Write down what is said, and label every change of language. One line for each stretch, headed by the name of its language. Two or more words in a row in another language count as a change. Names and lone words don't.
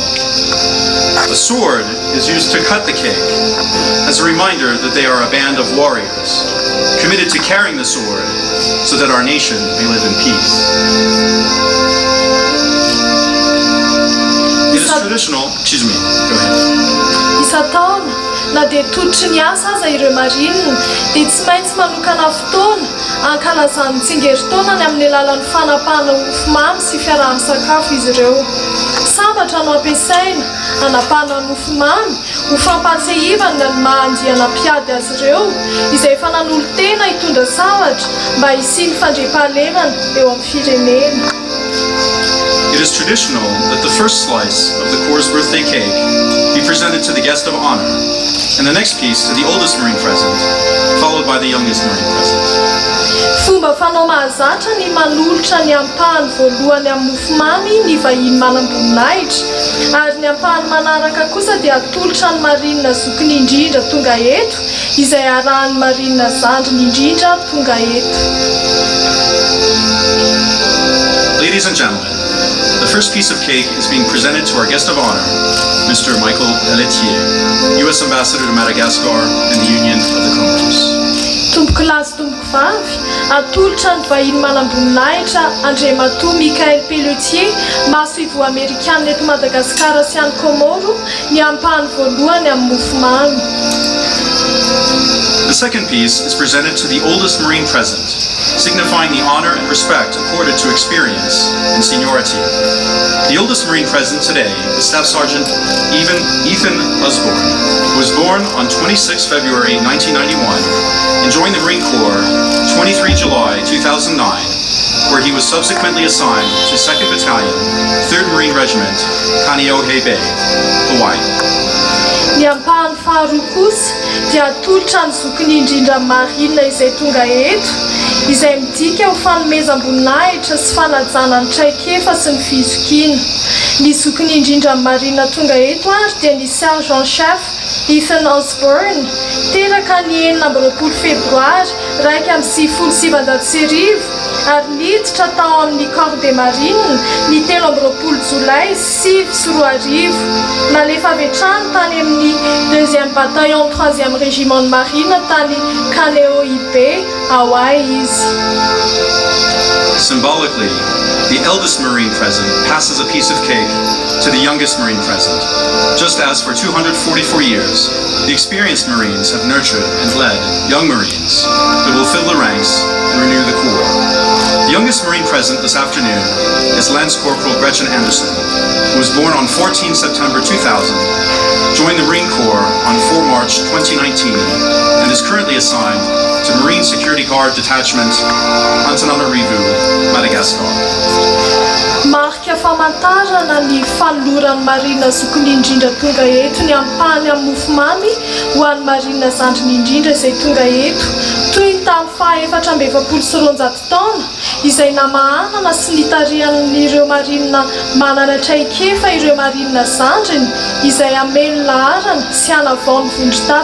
English: A sword is used to cut the cake as a reminder that they are a band of warriors committed to carrying the sword so that our nation may live in peace. It is traditional, excuse me, go ahead.
Malagasy: Na dia tolotry ny asa aza ireo marinina dia tsy maintsy manokana fotoana ankalazany tsingeritaonany amin'ny alalan'ny fanapahana mofomamy sy fiaraha-misakafo izy ireo. Sambatra no ampiasaina hanapahana mofomamy ho fampatsiahivana ny mahandiana mpiady azy ireo izay efa nanolo-tena hitondra zavatra mba hisiany fandriampahalemana eo amin'ny firenena.
English: It is traditional that the first slice of the Corps' birthday cake be presented to the guest of honor, and the next piece to the oldest Marine present, followed by the youngest Marine present.
Malagasy: Fomba fanao mahazatra ny manolotra ny ampahany voalohany amin'ny mofomamy ny vahiny manam-boninahitra, ary ny ampahany manaraka kosa dia atolotra ny marinina zokiny indrindra tonga eto, izay arahan'ny marinina zandriny indrindra tonga eto.
English: Ladies and gentlemen, the first piece of cake is being presented to our guest of honor, Mr. Michael Pelletier, U.S. Ambassador to Madagascar and the Union of the Comoros.
Malagasy: Tomboko lahy sy tomboko vavy, atolotra ny vahiny manam-boninahitra Andriamatoa Michael Pelletier, maso-ivo Amerikana eto Madagasikara sy any Komoro, ny ampahany voalohany amin'ny mofomamy.
English: The second piece is presented to the oldest Marine present, signifying the honor and respect accorded to experience and seniority. The oldest Marine present today is Staff Sergeant Ethan Osborne, who was born on 26 February 1991 and joined the Marine Corps 23 July 2009, where he was subsequently assigned to 2nd Battalion, 3rd Marine Regiment, Kaneohe Bay, Hawaii.
Malagasy: Ny ampahany faharoa kosa dia atolotra ny zokiny indrindra marinina izay tonga eto, izay midika ho fanomezam-boninahitra sy fanajana ny traikefa sy ny fizokiana. Ny zokiny indrindra marinina tonga eto ary dia ny
French: Sergeant Chef
Malagasy: Ethan Osborne, teraka ny 9 Febroary 1970 ary niditra tao amin'ny
French: Corps des Marines
Malagasy: ny 13 Jolay 1970. Nalefa avy hatrany tany amin'ny
French: 2e Bataillon 3e Régiment de Marine
Malagasy: tany Kaneohe Bay, Hawaii izy.
English: Symbolically, the eldest Marine present passes a piece of cake to the youngest Marine present, just as for 244 years, the experienced Marines have nurtured and led young Marines who will fill the ranks and renew the Corps. The youngest Marine present this afternoon is Lance Corporal Gretchen Anderson, who was born on 14 September 2000, joined the Marine Corps on 4 March 2019, and is currently assigned to Marine Security Guard Detachment, Antananarivo, Madagascar.
Malagasy: Marika famantarana ny fanoloran'ny marinina zokiny indrindra tonga eto ny ampahany amin'ny mofomamy ho an'ny marinina zandriny indrindra izay tonga eto, toy ny tamin'ny faha-420 sy 900 taona izay namahanana sy nitarihan'ireo marinina manana traikefa ireo marinina zandriny izay ameno laharana sy hanavaony vondron-tafika.